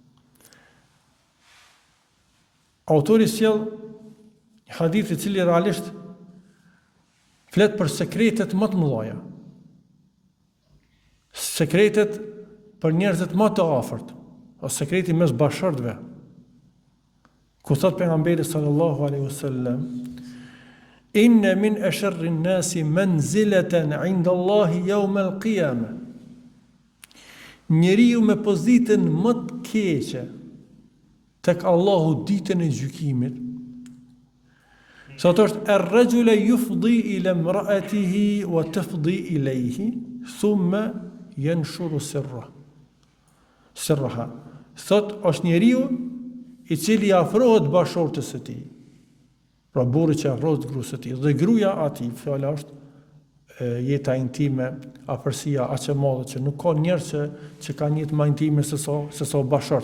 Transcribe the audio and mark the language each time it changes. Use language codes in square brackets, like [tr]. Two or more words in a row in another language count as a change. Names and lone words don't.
[sq] Autori sjell një hadith i cili realisht flet për sekretet më të mëdha. Sekretet për njerëzit më të afërt, ose sekreti mes bashkëshortëve. Ku thot pejgamberi [ar] صلى الله عليه وسلم: "إن من أشر الناس منزلة عند الله يوم القيامة." [sq] Njeriu me pozitën më të keqe tek Allahu ditën e gjykimit, sot është [ar] الرجل يفضي إلى امرأته وتفضي إليه ثم ينشر سرها. [sq] Sot është njeriu i cili afrohet bashkëshortes së tij. Pra burri që afrohet gruas së tij dhe gruaja atij, fjala është jeta intime, afërsia aq e madhe që nuk ka njerëz që kanë jetë më intime se sa bashkëshort.